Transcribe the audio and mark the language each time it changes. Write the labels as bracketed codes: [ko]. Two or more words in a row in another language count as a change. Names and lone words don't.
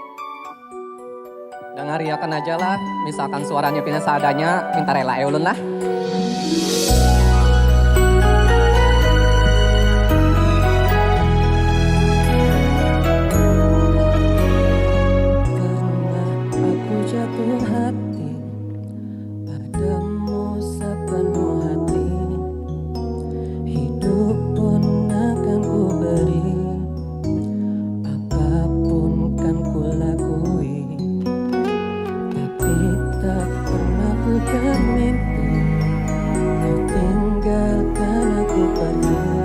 [bjn] Dengarkan aja lah, misalkan suaranya pindah seadanya, minta rela ulun lah. [id] Pernah aku jatuh hati padamu sepenuh hati, hidup pun akan ku beri, apapun kan ku lakui. Tak pernah ku bermimpi kau tinggalkan aku pergi.